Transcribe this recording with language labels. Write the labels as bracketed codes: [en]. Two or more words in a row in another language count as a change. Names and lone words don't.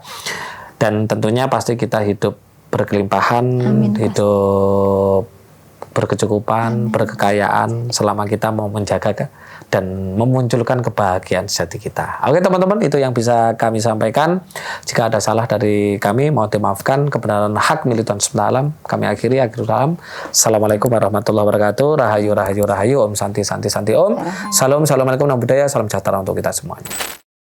[id] Dan tentunya pasti kita hidup berkelimpahan, hidup berkecukupan, berkekayaan selama kita mau menjaga dan memunculkan kebahagiaan sejati kita. Oke teman-teman, itu yang bisa kami sampaikan. Jika ada salah dari kami, mohon dimaafkan. Kebenaran hak milik Tuhan semesta alam. Kami akhiri salam. [ar] Assalamualaikum warahmatullahi wabarakatuh. [id] Rahayu, rahayu, rahayu. [sa] Om Santi, Santi, Santi Om. [id] Salam, assalamualaikum, [pi] namo buddhaya. [id] Salam sejahtera untuk kita semuanya.